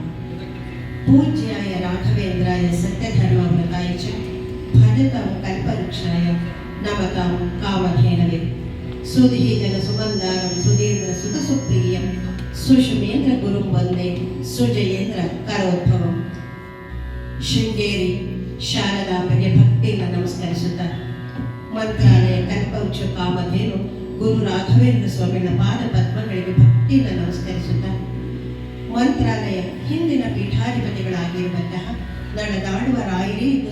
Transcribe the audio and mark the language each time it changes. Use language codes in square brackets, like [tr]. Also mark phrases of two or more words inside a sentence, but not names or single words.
[sa] पूज्याय राघवेन्द्राय सत्यधर्मव्रताय च भजतां कल्पवृक्षाय नमतां कामधेनवे। सुधीजन सुगन्धारं सुधीन्द्र सुतसुप्रियं सुषुमेन्द्र गुरुं वन्दे सुजयेन्द्र करोद्भवं। [kn] ಶೃಂಗೇರಿ ಶಾರದಾಂಬೆಗೆ ಭಕ್ತಿಯಿಂದ ನಮಸ್ಕರಿಸುತ್ತಾ ಮಂತ್ರಾಲಯ ಕಲ್ಪವೃಕ್ಷ ಕಾಮಧೇನು ಗುರು ರಾಘವೇಂದ್ರ ಸ್ವಾಮಿಗಳ ಪಾದ ಪದ್ಮಗಳಿಗೆ ಭಕ್ತಿಯಿಂದ ನಮಸ್ಕರಿಸುತ್ತಾ ಮಂತ್ರಾಲಯ ಹಿಂದಿನ ಪೀಠಾಧಿಪತಿಗಳಾಗಿರುವಂತಹ ನಡೆದಾಡುವ ರಾಯರೇ ಎಂದು